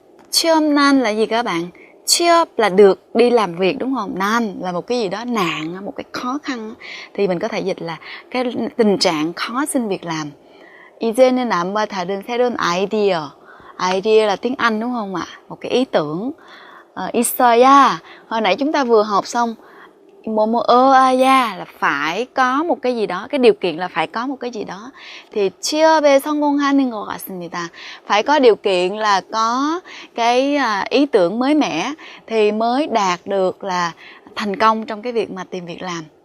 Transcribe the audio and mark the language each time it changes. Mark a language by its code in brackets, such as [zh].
[vi] 취업난 là gì các bạn? 취업 là được đi làm việc đúng không? Nan là một cái gì đó nạn, một cái khó khăn. Thì mình có thể dịch là cái tình trạng khó xin việc làm. [ko] 이제는 남과 다른 새로운 아이디어. [vi] Idea là tiếng Anh đúng không ạ? Một cái ý tưởng. 있어야, hồi nãy chúng ta vừa học xong. là phải có một cái gì đó, cái điều kiện là phải có một cái gì đó. [ko] Thì 취업에 성공하는 것 같습니다. [vi] Phải có điều kiện là có cái ý tưởng mới mẻ thì mới đạt được là thành công trong cái việc mà tìm việc làm.